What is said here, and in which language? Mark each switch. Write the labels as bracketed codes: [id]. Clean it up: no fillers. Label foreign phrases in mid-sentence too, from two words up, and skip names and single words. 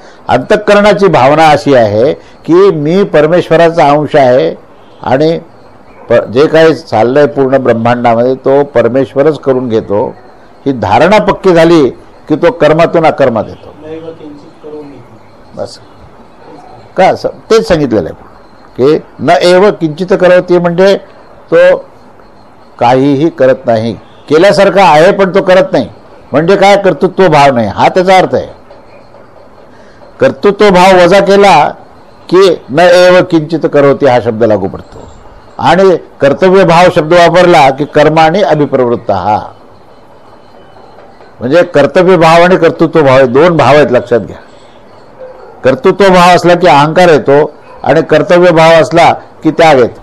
[mr] अंतःकरणाची भावना अशी आहे की मी परमेश्वराचा अंश आहे आणि जे काही चाललंय पूर्ण ब्रह्मांडामध्ये तो परमेश्वरच करून घेतो. ही धारणा पक्की झाली की तो कर्मातून अकर्मात येतो. बस का तेच सांगितलेलं आहे की [sa] न एव किंचित करोति, [mr] म्हणजे तो काहीही करत नाही. केल्यासारखा आहे पण तो करत नाही. म्हणजे काय? कर्तृत्व भाव नाही, हा त्याचा अर्थ आहे. कर्तृत्व भाव वजा केला की [sa] न एव किंचित करोति [mr] हा शब्द लागू पडतो. आणि कर्तव्य भाव शब्द वापरला की कर्माने अभिप्रवृत्त. हा म्हणजे कर्तव्य भाव आणि कर्तृत्व भाव, दोन भाव आहेत, लक्षात घ्या. कर्तृत्व भाव असला की अहंकार येतो आणि कर्तव्य भाव असला की त्याग येतो.